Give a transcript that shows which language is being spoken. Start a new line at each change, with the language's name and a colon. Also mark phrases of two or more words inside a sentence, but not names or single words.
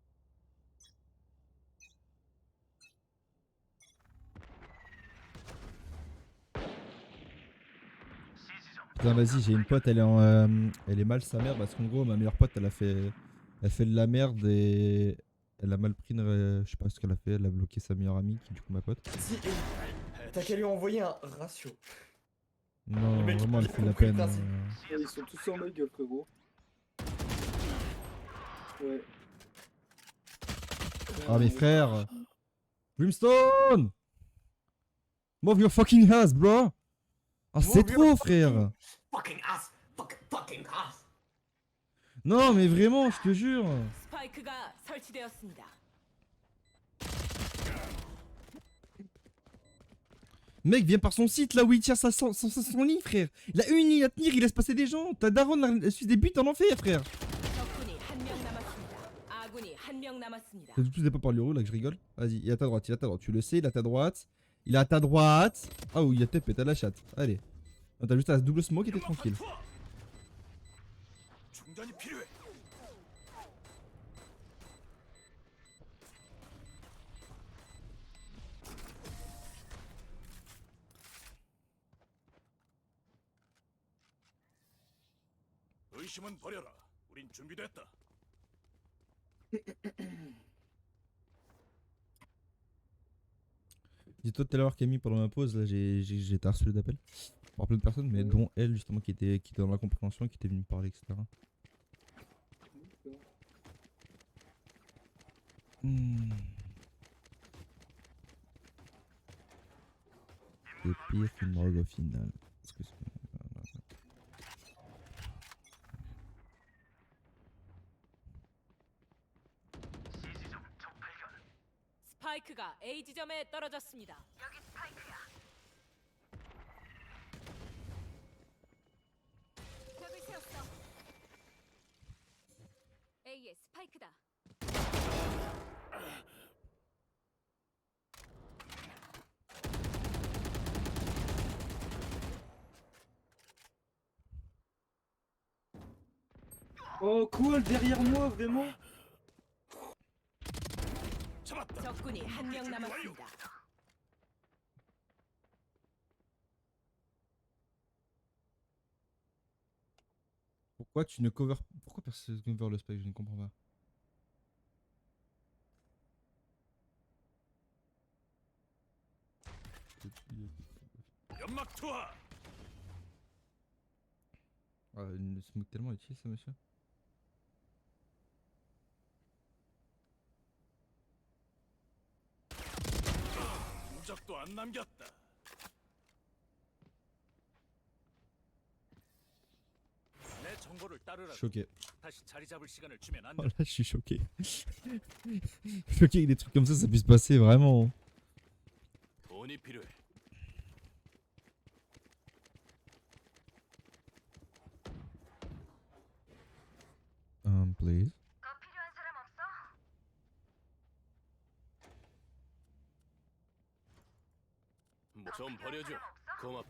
French: Putain, vas-y, j'ai une pote, elle est elle est mal sa mère parce qu'en gros, ma meilleure pote, elle fait de la merde et elle a mal pris je sais pas ce qu'elle a fait, elle a bloqué sa meilleure amie qui est du coup ma pote. Si, t'as qu'à lui envoyer un ratio. Non, Le mec, vraiment, il elle a fait de la compris le peine. principe. Ouais, ils sont tous sur ma gueule, frérot. Ouais. Ah, mes frères! Brimstone!
English: Move your fucking ass, bro!
French: Ah, c'est
English: Move your
French: trop, frère!
English: Fucking ass! Fucking ass!
French: Non, mais vraiment, je te jure!
Korean: 스파이크가 설치되었습니다.
French: Mec, viens par son site là où il tient son lit, frère! Il a une ligne à tenir, il laisse passer des gens! Ta daronne, elle suit des buts en enfer, frère!
Korean: 적군이 한 명 남았습니다. 아군이 한 명 남았습니다.
French: T'as tous des pas par l'euro là que je rigole? Vas-y, il est à ta droite, il est à ta droite. Tu le sais, il est à ta droite. Il est à ta droite. Ah oui, il a TP, t'as la chatte. Allez. Non, t'as juste à double smoke et t'es tranquille.
Korean: 중단이 필요해. 의심은 버려라. 우린 준비됐다.
French: Dis-toi tout à l'heure Camille pendant ma pause, là j'ai été harcelé d'appels par plein de personnes, mais dont elle justement qui était dans la compréhension, qui était venue me parler, etc. C'est pire qu'une drogue au final. Parce que
Korean: 스파이크가 A 지점에 떨어졌습니다. 여기 스파이크야. 벽을 세웠어. A의 스파이크다.
French: Oh, cool, derrière moi, vraiment.
Korean: 잡았다. 적군이 한 명 남았습니다.
French: pourquoi tu ne cover... Pourquoi personne ne cover le spike? Je ne comprends pas.
Korean: 연막 투하.
French: Ah, une smoke tellement utile ça, monsieur.
Korean: 흔적도 안 남겼다. 내 정보를 따르라.
French: Choqué.
Korean: 다시 자리 잡을 시간을 주면 안 Oh 돼.
French: là, je suis choqué. Choqué que des trucs comme ça puisse passer, vraiment.
Korean: 돈이 필요해. Please. 좀 버려줘. 고맙다.